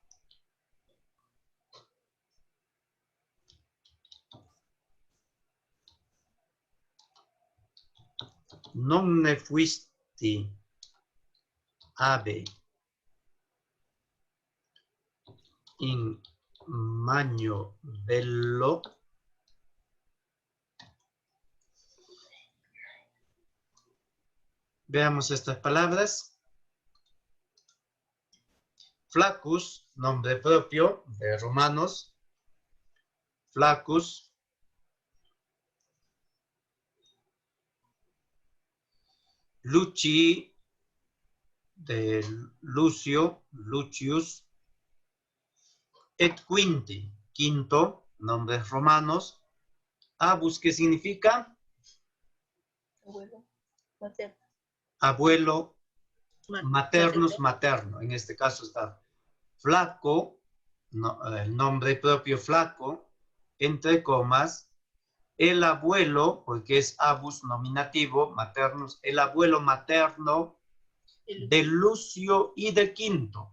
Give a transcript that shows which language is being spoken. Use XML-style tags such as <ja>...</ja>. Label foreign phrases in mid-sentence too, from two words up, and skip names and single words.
<la>Non ne fuisti ave in magno bello</la> <es>Veamos estas palabras. Flaccus, nombre propio de Romanos. Flaccus. Lucii, de Lucio, Lucius.</es> <la>Et quinti,</la> <es>quinto, nombres romanos. Abus, ¿qué significa? Abuelo materno. Abuelo, maternus, materno. En este caso está flaco, no, el nombre propio flaco, entre comas, el abuelo, porque es abus nominativo, maternus, el abuelo materno de Lucio y de Quinto.</es>